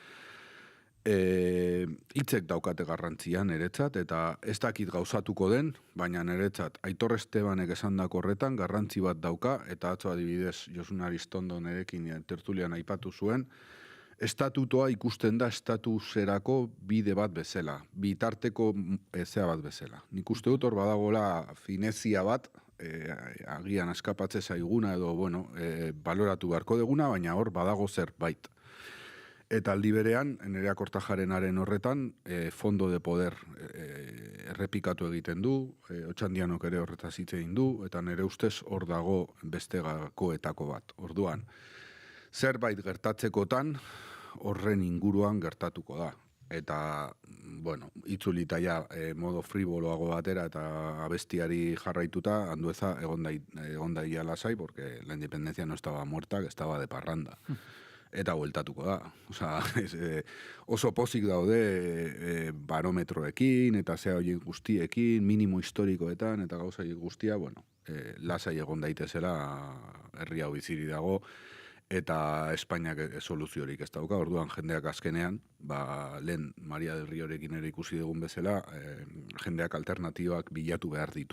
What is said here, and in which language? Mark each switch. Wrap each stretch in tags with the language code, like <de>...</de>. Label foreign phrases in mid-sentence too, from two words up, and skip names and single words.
<eu>Hitzek daukate garrantzian niretzat eta ez dakit gauzatuko den, baina niretzat Aitor Estebanek esandako horretan garrantzi bat dauka eta atzo adibidez Josun Aristondo nerekin tertulian aipatu zuen, estatutoa ikusten da estatuserako bide bat bezala, bitarteko zea bat bezala. Nik uste dut hor badagoela finezia bat, agian askapatze zaiguna edo, baloratu beharko deguna, baina hor badago zerbait. Eta aldi berean, Nerea Kortajarenaren horretan,</eu> <es>fondo de poder</es> <eu>errepikatu egiten du, Otxandianok ere horretaz hitz egin du, eta nire ustez hor dago beste gakoetako bat. Orduan, zerbait gertatzekotan, horren inguruan gertatuko da. Eta, itzulita ja modo friboloago batera eta abestiari jarraituta, Andueza egon daia lasai,</eu> <es>porque la independencia no estaba muerta, que estaba de parranda.</es> <eu>Eta bueltatuko da. Oso pozik daude barometroekin, eta zea horiek guztiekin, minimo historikoetan, eta gauza guztia, lasai egon daitezela herri hau biziri dago, eta Espainiak soluziorik ez dauka, orduan jendeak azkenean, lehen Maria del Riorekin ere ikusi dugun bezala, jendeak alternatibak bilatu behar ditu.</eu>